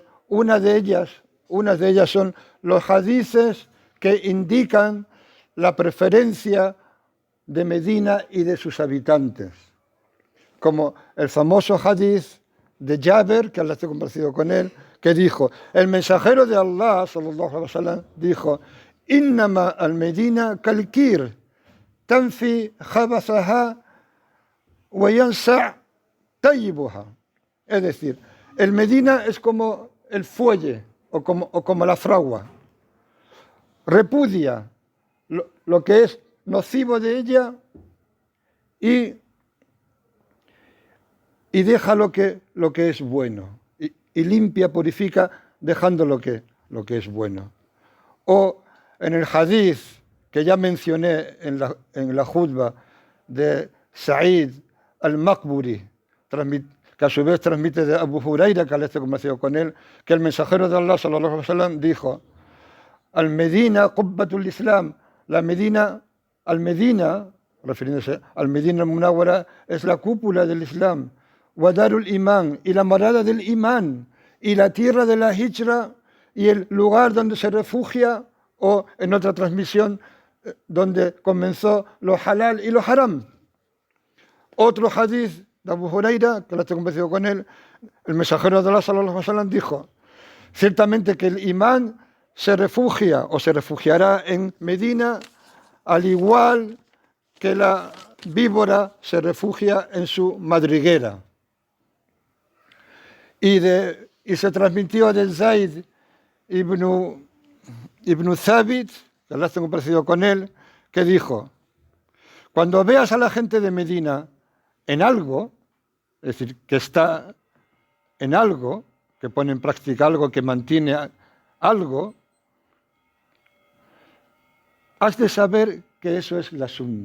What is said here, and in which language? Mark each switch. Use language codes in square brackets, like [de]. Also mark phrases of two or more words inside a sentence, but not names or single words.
[es] Una de ellas son los hadices que indican la preferencia de Medina y de sus habitantes, como el famoso hadith de Jaber, que Allah esté complacido con él, que dijo, el mensajero de Allah [ar] صلى الله عليه وسلم [es] dijo, [ar] إنما المدينة كالكير تنفي خبثها و ينصع طيبها. [es] Es decir, el Medina es como el fuelle o como la fragua. Repudia lo que es nocivo de ella y deja lo que es bueno. Y limpia, purifica, dejando lo que es bueno. O en el hadith que ya mencioné en la jutba de Sa'id al-Maqburi, que a su vez transmite de Abu Huraira, que al esté convencido con él, que el mensajero de Allah [ar] صلى الله عليه وسلم [es] dijo, [ar] المدينة قبة الإسلام، المدينة, [es] refiriéndose al Medina al-Munawwara, es la cúpula del Islam, [ar] ودار الإيمان, [es] y la morada del imán, y la tierra de la hijra, y el lugar donde se refugia, o en otra transmisión, donde comenzó lo halal y lo haram. Otro hadith de Abu Huraira, que lo estoy convencido con él, el mensajero de Allah [ar] صلى الله عليه وسلم [es] dijo, ciertamente que el imán se refugia o se refugiará en Medina, al igual que la víbora se refugia en su madriguera. Y se transmitió de Zaid ibn Thabit, que Allah tengo parecido con él, que dijo, cuando veas a la gente de Medina en algo, es decir, que está en algo, que pone en práctica algo, que mantiene algo, has de saber que eso es la sunna.